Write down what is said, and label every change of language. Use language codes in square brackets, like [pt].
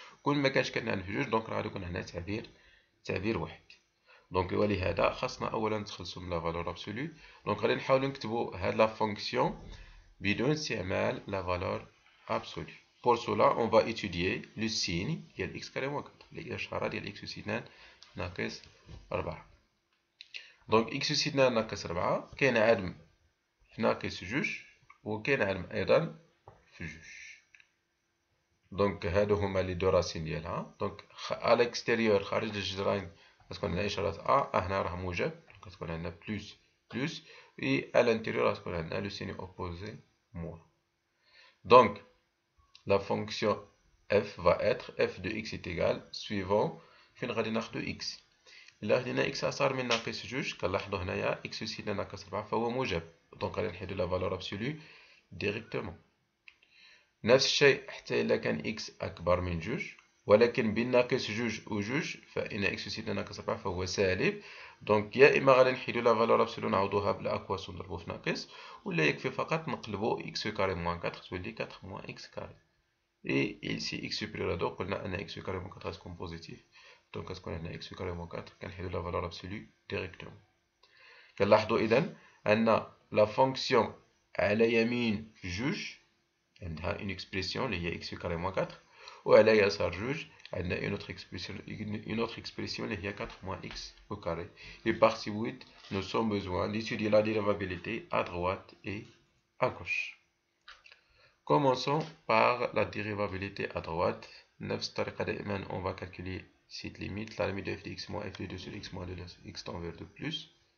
[ar] كل ما كانش كتنعدم في جوج دونك غادي يكون عندنا تعبير واحد. دونك ولهذا خاصنا اولا نتخلصوا من لا فالور ابسولو. دونك غادي نحاولوا نكتبوا هاد لا فونكسيون بدون استعمال لا فالور absolue. [fr] Pour cela, on va étudier le signe de x carré moins 4. [ar] الإشارة ديال x أس 2 ناقص 4. دونك x أس 2 ناقص 4 كاين عدم في ناقص جوج وكاين عدم أيضا في جوج. دونك هادو هما لي دو راسين ديالها. دونك [fr] à l'extérieur [ar] خارج الجذرين غتكون عندنا إشارة أ، هنا راه موجب دونك غتكون عندنا بلوس بلوس، و [fr] à l'intérieur [ar] غتكون عندنا لو [fr] signe opposé moins. Donc la fonction f va être f de x est égal suivant [ar] فين غادي ناخدو x. إلا خدينا x أصغر من ناقص جوج كنلاحظو هنايا x أس 2 ناقص 4 فهو موجب. دونك غادي نحيدو لا فالور أبسولو ديريكتومون. نفس الشيء حتى إلا كان x أكبر من جوج، ولكن بين ناقص جوج و جوج فإن x أس 2 ناقص 4 فهو سالب. دونك يا اما غادي نحيدو لا فالور ابسولو نعوضوها بالاكواس ونضربو في ناقص، ولا يكفي فقط نقلبو اكس كاري موان 4 تولي 4 موان اكس كاري. [fr] Et ici, x supérieur à 2, on a un x carré moins 4 reste comme positif. Donc, est-ce qu'on a un x carré moins 4 qui est la valeur absolue directement. [ar] كنلاحظوا إذن أن la fonction على يمين جوج عندها [fr] une expression [ar] اللي هي [fr] x carré moins 4 [ar] وعلى يسار جوج عندنا [fr] une autre expression [ar] اللي هي [fr] 4 moins x au carré. Et par suite, nous avons besoin d'étudier la dérivabilité à droite et à gauche. Commençons par la dérivabilité à droite. On va calculer cette limite, la limite de f de x moins f de 2 sur x moins 2 x tend vers 2 plus.